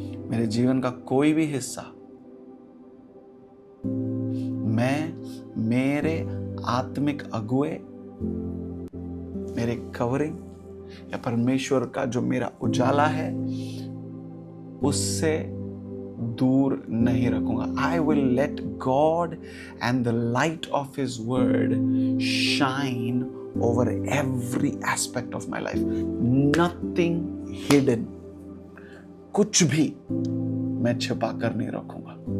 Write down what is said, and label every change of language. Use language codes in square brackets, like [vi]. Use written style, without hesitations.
[hi] मेरे जीवन का कोई भी हिस्सा मैं मेरे आत्मिक अगुए, मेरे कवरिंग या परमेश्वर का जो मेरा उजाला है उससे दूर नहीं रखूंगा। [en] I will let God and the light of His word shine over every aspect of my life. Nothing hidden. [hi] कुछ भी मैं छिपा कर नहीं रखूंगा।